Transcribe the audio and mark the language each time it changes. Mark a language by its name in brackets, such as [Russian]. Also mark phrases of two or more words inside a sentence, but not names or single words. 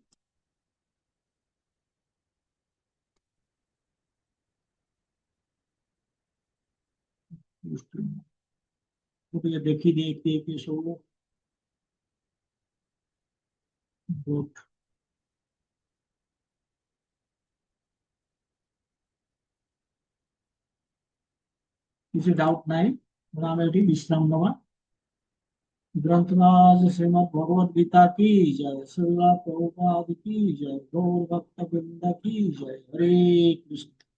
[Odia] ମୁଁ ଟିକେ ଦେଖିଦିଏ କିଏ କିଏ ସବୁ ଭୋଟ। କିଛି ଡାଉଟ ନାହିଁ, ତେଣୁ ଆମେ ଏଠି ବିଶ୍ରାମ ନେବା। [Hindi] ग्रंथराज श्रीमद भगवद गीता की जय, श्रीला प्रभुपाद की जय, गौर भक्त वृंद की जय, हरे कृष्ण।